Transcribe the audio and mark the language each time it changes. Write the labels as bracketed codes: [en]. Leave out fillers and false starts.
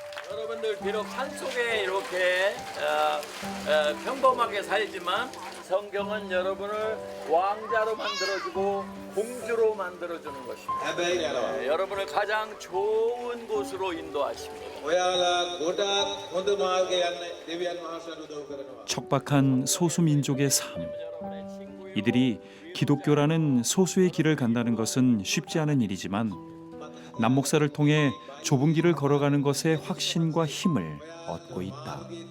[ko] 여러분들 비록 산속에 이렇게 평범하게 살지만 성경은 여러분을 왕자로 만들어주고 공주로 만들어주는 것입니다. 네, 여러분을 가장 좋은 곳으로 인도하십니다. [si] ඔයාලා ගොඩාක් හොඳ මාර්ගය යන්න දෙවියන් වහන්සේට උදව් කරනවා. [ko] 척박한 소수 민족의 삶. 이들이 기독교라는 소수의 길을 간다는 것은 쉽지 않은 일이지만 남 목사를 통해 좁은 길을 걸어가는 것에 확신과 힘을 얻고 있다.